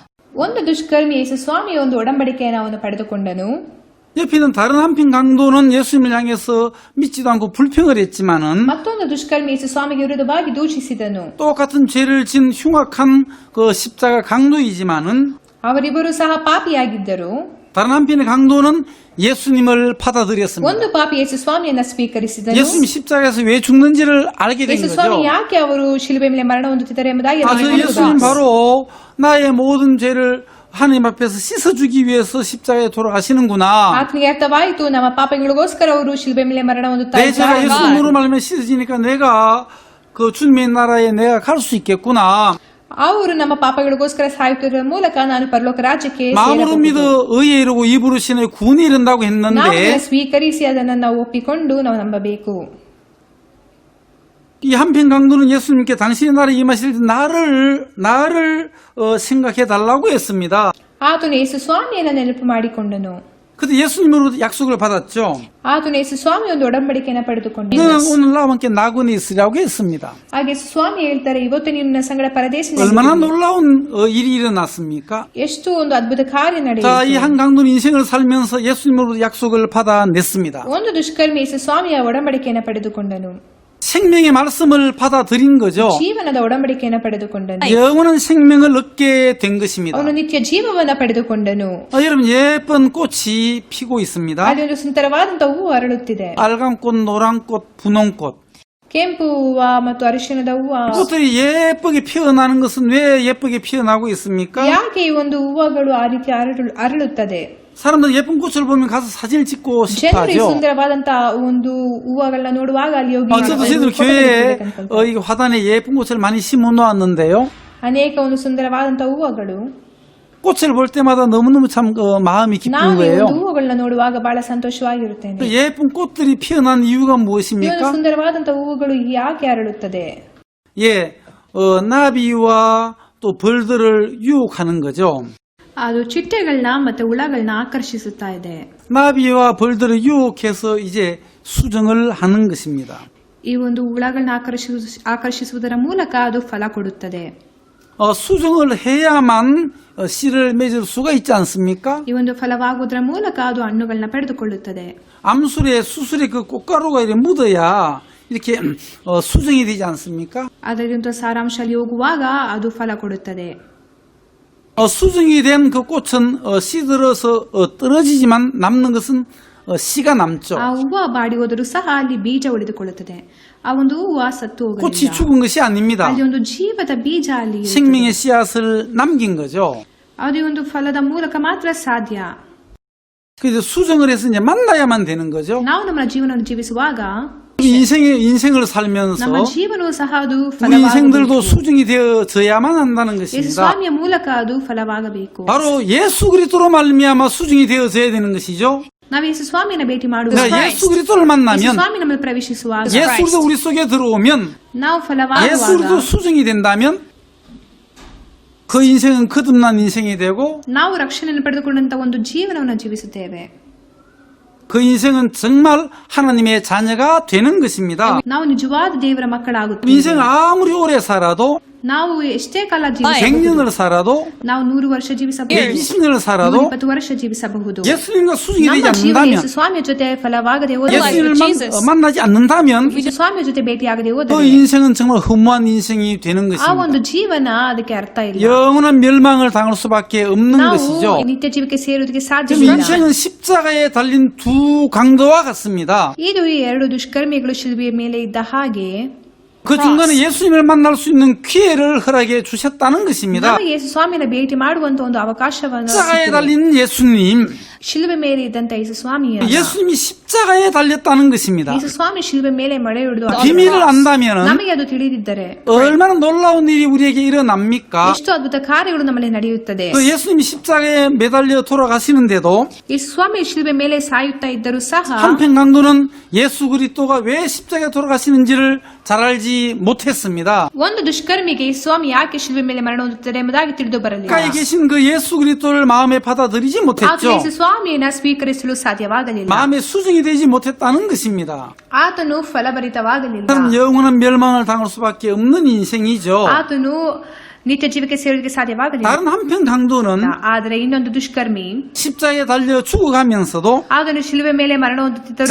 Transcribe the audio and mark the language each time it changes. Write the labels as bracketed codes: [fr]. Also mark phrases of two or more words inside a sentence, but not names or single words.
[kn] ಒಂದು ದುಷ್ಕರ್ಮಿ ಯೇಸು ಸ್ವಾಮಿಯ ಒಂದು ಒಡಂಬಡಿಕೆಯನ್ನು ಅವನು ಪಡೆದುಕೊಂಡನು. [ko] 옆에 있는 다른 한편 강도는 예수님을 향해서 믿지도 않고 불평을 했지만은 [kn] ಮತ್ತೊಂದು ದುಷ್ಕರ್ಮಿ ಯೇಸು ಸ್ವಾಮಿಗೆ ವಿರುದ್ಧವಾಗಿ ದೂಷಿಸಿದನು. [ko] 똑같은 죄를 진 흉악한 그 십자가 강도이지만은 [kn] ಅವರಿಬ್ಬರು ಸಹ ಪಾಪಿಯಾಗಿದ್ದರು. [ko] 다른 한편의 강도는 예수님을 받아들였습니다. [kn] ಒಂದು ಪಾಪಿ ಯೇಸು ಸ್ವಾಮಿಯನ್ನ ಸ್ವೀಕರಿಸಿದನು. [ko] 예수님 십자가에서 왜 죽는지를 알게 된 [kn] ಯೇಸು ಸ್ವಾಮಿ [ko] 거죠. [kn] ಯಾಕೆ ಅವರು ಶಿಲುಬೆ ಮೇಲೆ ಮರಣ ಹೊಂದುತ್ತಿದ್ದಾರೆ ಎಂಬುದಾಗಿ [ko] 예수님 바로 나의 모든 죄를 하나님 앞에서 씻어주기 위해서 십자가에 돌아가시는구나. [kn] ಆತನಿಗೆ ಅರ್ಥವಾಯಿತು, ನಮ್ಮ ಪಾಪಗಳಿಗೋಸ್ಕರ ಅವರು ಶಿಲುಬೆ ಮೇಲೆ ಮರಣ ಹೊಂದುತ್ತಾ [ko] 내 죄가 [kn] ಇದ್ದಾರೆ. [ko] 예수님으로 말하면 씻어지니까 내가 그 주님의 나라에 내가 갈 수 있겠구나. [kn] ಅವರು ನಮ್ಮ ಪಾಪಗಳಿಗೋಸ್ಕರ ಸಾಯುತ್ತಿರುವ ಮೂಲಕ ನಾನು ಪರಲೋಕ ರಾಜ್ಯಕ್ಕೆ [ko] 마음으로 믿어 의에 이르고 입으로 신의 구원에 이른다고 [kn] ನಾವು [ko] 했는데 [kn] ಸ್ವೀಕರಿಸಿ ಅದನ್ನು ನಾವು ಒಪ್ಪಿಕೊಂಡು ನಾವು ನಂಬಬೇಕು. [ko] 이 한편 강도는 예수님께 당신의 나라에 임하실 때 나를 생각해 달라고 했습니다. [kn] ಆತನು ಯೇಸು ಸ್ವಾಮಿಯನ್ನ ನೆನಪು ಮಾಡಿಕೊಂಡನು. [ko] 근데 예수님으로 약속을 받았죠. [kn] ಆತನು ಯೇಸು ಸ್ವಾಮಿ ಒಂದು ಒಡಂಬಡಿಕೆಯನ್ನು ಪಡೆದುಕೊಂಡನು. [ko] 너는 오늘 나와 함께 낙원에 있으라고 했습니다. [kn] ಹಾಗೆ ಯೇಸು ಸ್ವಾಮಿ ಹೇಳ್ತಾರೆ, ಇವತ್ತು ನೀನು ನನ್ನ ಸಂಗಡ ಪರದೇಶದಲ್ಲಿ [ko] 얼마나 놀라운 일이 일어났습니까? [kn] ಎಷ್ಟು ಒಂದು ಅದ್ಭುತ ಕಾರ್ಯ [ko] 자, 이 [kn] ನಡೆಯಿತು. [ko] 한 강도는 인생을 살면서 예수님으로부터 약속을 받아냈습니다. [kn] ಒಂದು ದುಷ್ಕರ್ಮಿ ಯೇಸು ಸ್ವಾಮಿಯ ಒಡಂಬಡಿಕೆಯನ್ನು ಪಡೆದುಕೊಂಡನು. [ko] 생명의 말씀을 받아들인 거죠. [kn] ಜೀವನದ ಒಡಂಬಡಿಕೆಯನ್ನು ಪಡೆದುಕೊಂಡನು. [ko] 영원한 생명을 얻게 된 것입니다. [kn] ಅವನು ನಿತ್ಯ ಜೀವವನ್ನ ಪಡೆದುಕೊಂಡನು. [ko] 여러분 예쁜 꽃이 피고 있습니다. [kn] ಅಲ್ಲಿ ಒಂದು ಸುಂದರವಾದಂತಹ ಹೂವು ಅರಳುತ್ತಿದೆ. [ko] 빨간 꽃, 노란 꽃, 분홍 꽃. [kn] ಕೆಂಪು ಹೂವ ಮತ್ತು ಅರಿಶಿಣದ ಹೂವ. [ko] 꽃들이 예쁘게 피어나는 것은 왜 예쁘게 피어나고 있습니까? [kn] ಯಾಕೆ ಈ ಒಂದು ಹೂವಗಳು ಆ ರೀತಿ ಅರಳುತ್ತದೆ? [ko] 사람들 예쁜 꽃을 보면 가서 사진을 찍고 [kn] ಜನರು ಈ [ko] 싶어하죠. [kn] ಸುಂದರವಾದಂತಹ ಒಂದು ಹೂವಗಳನ್ನ ನೋಡುವಾಗ ಅಲ್ಲಿ ಹೋಗಿ [ko] 저도 저희들 교회에 이 화단에 예쁜 꽃을 많이 심어 놓았는데요. [kn] ಅನೇಕ ಒಂದು ಸುಂದರವಾದಂತಹ ಹೂವಗಳು. [ko] 꽃을 볼 때마다 너무너무 참 마음이 기쁜 [kn] ನಾನು ಈ [ko] 거예요. [kn] ಒಂದು ಹೂವುಗಳನ್ನ ನೋಡುವಾಗ ಬಹಳ ಸಂತೋಷವಾಗಿರುತ್ತೇನೆ. [ko] 그 예쁜 꽃들이 피어난 이유가 [kn] ಈ ಒಂದು [ko] 무엇입니까? [kn] ಸುಂದರವಾದಂತಹ ಹೂವುಗಳು ಯಾಕೆ ಅರಳುತ್ತದೆ? [ko] 예, 나비와 또 벌들을 유혹하는 거죠. [kn] ಅದು ಚಿಟ್ಟೆಗಳನ್ನ ಮತ್ತೆ ಹುಳಗಳನ್ನ ಆಕರ್ಷಿಸುತ್ತಾ ಇದೆ. [ko] 나비와 벌들을 유혹해서 이제 수정을 하는 것입니다. [kn] ಈ ಒಂದು ಹುಳಗಳನ್ನ ಆಕರ್ಷಿಸುವುದರ ಮೂಲಕ ಅದು ಫಲ ಕೊಡುತ್ತದೆ. [ko] 수정을 해야만 씨를 맺을 수가 있지 않습니까? [kn] ಈ ಒಂದು ಫಲವಾಗುವುದರ ಮೂಲಕ ಅದು ಹಣ್ಣುಗಳನ್ನ ಪಡೆದುಕೊಳ್ಳುತ್ತದೆ. [ko] 암술에 수술에 그 꽃가루가 이렇게 묻어야 이렇게 수정이 되지 않습니까? [kn] ಅದರಿಂದ ಸಾರಾಂಶ ಅಲ್ಲಿ ಹೋಗುವಾಗ ಅದು ಫಲ ಕೊಡುತ್ತದೆ. [ko] 수정이 된 그 꽃은 씨들어서 떨어지지만 남는 것은 씨가 남죠. [kn] ಆ ಹೂವು ಬಾಡಿ ಹೋದರೂ ಸಹ ಅಲ್ಲಿ ಬೀಜ ಉಳಿದುಕೊಳ್ಳುತ್ತದೆ. ಆ ಒಂದು ಹೂವು ಸತ್ತು [ko] 꽃이 [kn] ಹೋಗಲಿಲ್ಲ. [ko] 죽은 것이 아닙니다. [kn] ಅಲ್ಲಿ ಒಂದು ಜೀವದ ಬೀಜ ಅಲ್ಲಿ ಇರುತ್ತದೆ. [ko] 생명의 씨앗을 남긴 거죠. [kn] ಅದು ಒಂದು ಫಲದ ಮೂಲಕ ಮಾತ್ರ ಸಾಧ್ಯ. [ko] 그래서 수정을 해서 이제 만나야만 되는 거죠. [kn] ನಾವು ನಮ್ಮ ಜೀವನವನ್ನು ಜೀವಿಸುವಾಗ [ko] 인생을 살면서 [kn] ನಮ್ಮ ಜೀವನವು ಸಹ ಅದು [ko] 우리 인생들도 [kn] ಫಲವಾಗಬೇಕು. [ko] 수정이 되어져야만 한다는 [kn] ಯೇಸು [ko] 것입니다. [kn] ಸ್ವಾಮಿಯ ಮೂಲಕ ಅದು ಫಲವಾಗಬೇಕು. [ko] 바로 예수 그리스도로 말미암아 수정이 되어져야 되는 것이죠. [kn] ನಾವು ಯೇಸು ಸ್ವಾಮಿನ ಭೇಟಿ ಮಾಡುವಾಗ [ko] 그러니까 예수 그리스도를 [kn] ಯೇಸು [ko] 만나면 [kn] ಸ್ವಾಮಿ ನಮ್ಮನ್ನು ಪ್ರವೇಶಿಸುವಾಗ [ko] 예수 그리스도 우리 속에 들어오면 [kn] ನಾವು [ko] 예수 [kn] ಫಲವಾಗುವಾಗ [ko] 그리스도 수정이 된다면 그 인생은 거듭난 인생이 되고 [kn] ನಾವು ರಕ್ಷಣೆಯನ್ನು ಪಡೆದುಕೊಂಡಂತ ಒಂದು ಜೀವನವನ್ನು ಜೀವಿಸುತ್ತೇವೆ. [ko] 그 인생은 정말 하나님의 자녀가 되는 것입니다. [kn] ನಾವು ನಿಜವಾದ ದೇವರ ಮಕ್ಕಳಾಗುತ್ತೇವೆ. [ko] 인생 아무리 오래 살아도 [kn] ನಾವು ಎಷ್ಟೇ ಕಾಲ ಜೀವಿಸಬಹುದು [ko] 100년을 살아도 [kn] ನಾವು 100 ವರ್ಷ ಜೀವಿಸಬಹುದು [ko] 120년을 살아도 [kn] 120 ವರ್ಷ ಜೀವಿಸಬಹುದು [ko] 예수님과 수중이 [kn] ನಮ್ಮ [ko] 되지 [kn] ಜೀವನ [ko] 않는다면 [kn] ಯೇಸು ಸ್ವಾಮಿಯ ಜೊತೆ ಫಲವಾಗದೆ ಹೋದರೆ [ko] 예수님을 Jesus. 만나지 않는다면 [kn] ಯೇಸು ಸ್ವಾಮಿಯ ಜೊತೆ ಭೇಟಿಯಾಗದೆ [ko] 그 [kn] ಹೋದರೆ [ko] 인생은 정말 허무한 인생이 되는 [kn] ಆ [ko] 것입니다. [kn] ಒಂದು ಜೀವನ ಅದಕ್ಕೆ ಅರ್ಥ ಇಲ್ಲ [ko] 영원한 멸망을 당할 수밖에 없는 [kn] ನಾವು [ko] 것이죠. [kn] ನಿತ್ಯ ಜೀವಕ್ಕೆ ಸೇರುವುದಕ್ಕೆ [ko] 지금 [kn] ಸಾಧ್ಯವಿಲ್ಲ [ko] 인생은 십자가에 달린 두 강도와 같습니다. [kn] ಇದು ಈ ಎರಡು ದುಷ್ಕರ್ಮಿಗಳು ಶಿಲುಬೆಯ ಮೇಲೆ ಇದ್ದ ಹಾಗೆ [ko] 그 중간에 예수님을 만날 수 있는 기회를 허락해 주셨다는 것입니다. [kn] ನಮಗೆ ಯೇಸು ಸ್ವಾಮಿನ ಭೇಟಿ ಮಾಡುವಂತ ಒಂದು ಅವಕಾಶವನ್ನು [ko] 십자가에 [kn] ಸಿಕ್ಕಿದೆ. [ko] 달린 예수님, [kn] ಶಿಲುಬೆ ಮೇಲೆ ಇದ್ದಂತ ಯೇಸು ಸ್ವಾಮಿಯನ್ನ [ko] 예수님이 십자가에 달렸다는 것입니다. [kn] ಯೇಸು ಸ್ವಾಮಿ ಶಿಲುಬೆ ಮೇಲೆ ಮಳೆ ಹಿಡಿದು [ko] 비밀을 안다면은 [kn] ನಮಗೆ ಅದು ತಿಳಿದಿದ್ದರೆ [ko] 얼마나 놀라운 일이 우리에게 일어납니까? [kn] ಎಷ್ಟು ಅದ್ಭುತ ಕಾರ್ಯಗಳು ನಮ್ಮಲ್ಲಿ ನಡೆಯುತ್ತದೆ [ko] 그 예수님이 십자가에 매달려 돌아가시는데도 [kn] ಯೇಸು ಸ್ವಾಮಿ ಶಿಲುಬೆ ಮೇಲೆ ಸಾಯುತ್ತಾ ಇದ್ದರೂ ಸಹ [ko] 한편 강도는 예수 그리스도가 왜 십자가에 돌아가시는지를 잘 알지 못했습니다. [kn] ಒಂದು ದುಷ್ಕರ್ಮಿಗೆ ಈ ಸ್ವಾಮಿ ಯಾಕೆ ಶಿಲುಬೆ ಮೇಲೆ ಮರಣ ಹೊಂದುತ್ತದೆ ಎಂಬುದಾಗಿ ತಿಳಿದು ಬರಲಿಲ್ಲ [ko] 가까이 계신 그 예수 그리스도를 마음에 받아들이지 [kn] ಆತ [ko] 못했죠. [kn] ಯೇಸು ಸ್ವಾಮಿಯನ್ನ ಸ್ವೀಕರಿಸಲು ಸಾಧ್ಯವಾಗಲಿಲ್ಲ [ko] 마음에 수정이 되지 못했다는 것입니다. [kn] ಆತನು ಫಲಭರಿತವಾಗಲಿಲ್ಲ [ko] 그럼 영원한 멸망을 당할 수밖에 없는 인생이죠. [kn] ಆತನು ನಿತ್ಯ ಜೀವಕ್ಕೆ ಸೇರೋದಕ್ಕೆ ಸಾಧ್ಯವಾಗಲಿಲ್ಲ [ko] 다른 한편 강도는 [kn] ಆದರೆ ಇನ್ನೊಂದು ದುಷ್ಕರ್ಮಿ [ko] 십자가에 달려 죽어가면서도 [kn] ಆತನು ಶಿಲುಬೆ ಮೇಲೆ ಮರಣ ಹೊಂದುತ್ತಿದ್ದರೂ